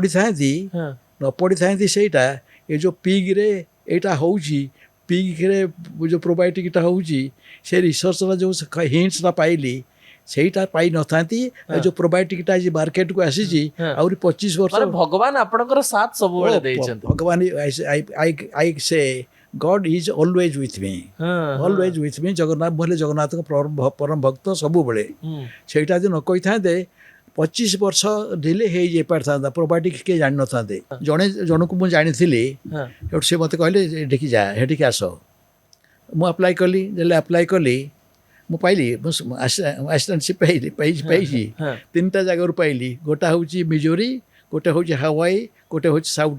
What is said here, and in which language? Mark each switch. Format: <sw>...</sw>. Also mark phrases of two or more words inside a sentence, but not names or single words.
<or>ନ ପଢ଼ିଥାନ୍ତି ସେଇଟା ଏ ଯେଉଁ ପିଗ୍ରେ ଏଇଟା ହେଉଛି ପିଗ୍ରେ ଯେଉଁ ପ୍ରୋବାୟୋଟିକ୍ଟା ହେଉଛି ସେ ରିସର୍ଚ୍ଚର ଯେଉଁ ହିଣ୍ଟସଟା ପାଇଲି ସେଇଟା ପାଇନଥାନ୍ତି ଯେଉଁ ପ୍ରୋବାୟୋଟିକ୍ଟା ଆଜି ମାର୍କେଟକୁ ଆସିଛି ଆହୁରି 25 ବର୍ଷ ଭଗବାନ ଆପଣଙ୍କର ସାଥ ସବୁବେଳେ ଦେଇଛନ୍ତି</or> <en>ଭଗବାନ I say God is always with me. Always with me.</en> <or>ଜଗନ୍ନାଥ ବୋଲେ ଜଗନ୍ନାଥଙ୍କ ପରମ ଭକ୍ତ ସବୁବେଳେ ସେଇଟା ଯଦି ନ କହିଥାନ୍ତେ 25 ବର୍ଷ ଡିଲେ ହେଇଯାଇପାରିଥାନ୍ତା ପ୍ରୋବାୟୋଟିକ୍ସ କିଏ ଜାଣିନଥାନ୍ତେ ଜଣକୁ ମୁଁ ଜାଣିଥିଲି ସେଠୁ ସେ ମୋତେ କହିଲେ ଏଠିକି ଯା ସେଠିକି ଆସ ମୁଁ ଆପ୍ଲାଏ କଲି ମୁଁ ପାଇଲି ଆସିଷ୍ଟାଣ୍ଟସିପ୍ ପାଇଛି 3ଟା ଜାଗାରୁ ପାଇଲି ଗୋଟା ହେଉଛି ମିଜୋରି ଗୋଟେ ହେଉଛି ହାୱାଇ ଗୋଟେ ହେଉଛି ସାଉଥ୍</or>